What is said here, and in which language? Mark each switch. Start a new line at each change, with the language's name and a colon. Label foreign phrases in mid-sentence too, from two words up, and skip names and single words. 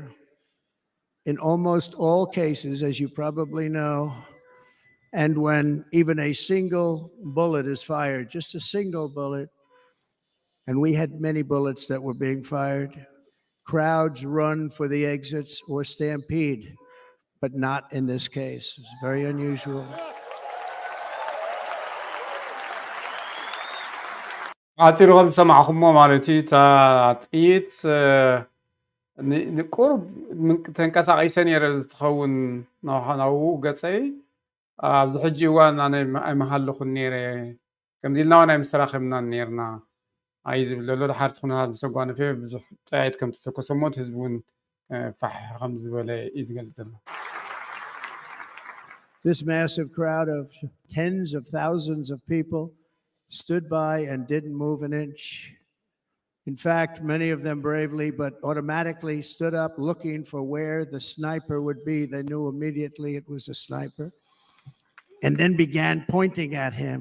English: In almost all cases, as you probably know, and when even a single bullet is fired, just a single bullet, and we had many bullets that were being fired, crowds run for the exits or stampede, but not in this case. It's very unusual. عاطيرهم سمعكم مالتي تعطيت
Tigrinya: ንቁርብ ተንቀሳቒሰ ነይረ ዝትኸውን ናው ገፀይ ኣብዚ ሕጂ እዋን ኣነ ኣይመሃለኹን ነይረ ከምዚ ኢልና እውን ኣይምስተራኸብናን ነርና ኣይ ዝብል ዘሎ ድሓርቲ ኩነታት ምስ ኣጓነፈ ብዙሕ ጠያይት ከም ዝተተኮሰ ሞ ህዝቢ እውን ፋሕ ከም ዝበለ እዩ ዝገልፅ ዘሎ
English: This massive crowd of tens of thousands of people stood by and didn't move an inch. In fact, many of them bravely, but automatically stood up looking for where the sniper would be. They knew immediately it was a sniper, and then began pointing at him.